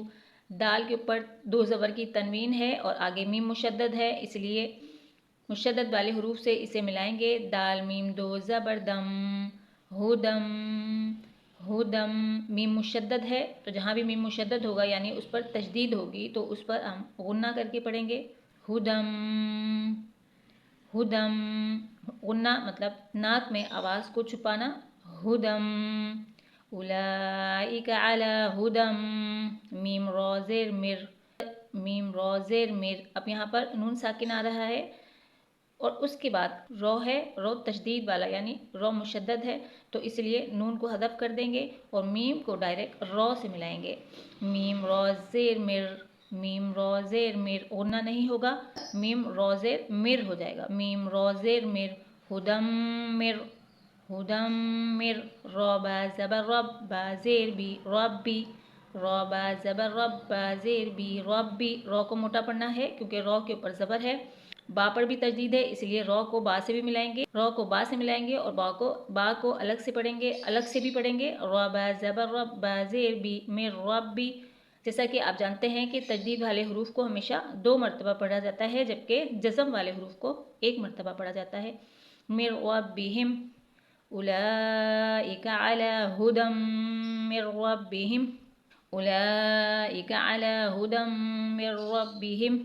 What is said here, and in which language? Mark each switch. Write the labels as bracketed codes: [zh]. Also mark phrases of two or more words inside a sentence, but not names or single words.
[ur] دال کے اوپر 2 زبر کی تنوین ہے اور آگے میم مشدد ہے، اس لیے مشدد والے حروف سے اسے ملائیں گے، دال میم دو زبر دم، ہدم، ہدم، میم مشدد ہے تو جہاں بھی میم مشدد ہوگا یعنی اس پر تشدید ہوگی تو اس پر ہم غنہ کر کے پڑھیں گے، ہدم، ہدم، غنہ مطلب ناک میں آواز کو چھپانا، ہدم، [ar] اولئک علی ہدم، [ur] میم را زیر مر، میم را زیر مر، اب یہاں پر نون ساکن آ رہا ہے اور اس کے بعد رو ہے، رو تشدید والا یعنی رو مشدد ہے تو اس لیے نون کو حذف کر دیں گے اور میم کو ڈائریکٹ رو سے ملائیں گے، میم را زیر مر، میم را زیر مر، غنہ نہیں ہوگا، میم را زیر مر ہو جائے گا، میم را زیر مر، ہدم مر، ہدم مر، را با زبر رب، با زیر بی، ربی، را با زبر رب، با زیر بی، ربی، رو کو موٹا پڑھنا ہے کیونکہ رو کے اوپر زبر ہے، با پر بھی تجدید ہے اس لیے رو کو با سے بھی ملائیں گے، رو کو با سے ملائیں گے اور با کو الگ سے پڑھیں گے، الگ سے بھی پڑھیں گے، را با زبر رب، با زیر بی، مر ربی۔ جیسا کہ آپ جانتے ہیں کہ تجدید والے حروف کو ہمیشہ 2 مرتبہ پڑھا جاتا ہے جبکہ جزم والے حروف کو 1 مرتبہ پڑھا جاتا ہے، مر ربہم، [ar] اولئک علی ہدی من ربہم، اولئک علی ہدی من ربہم۔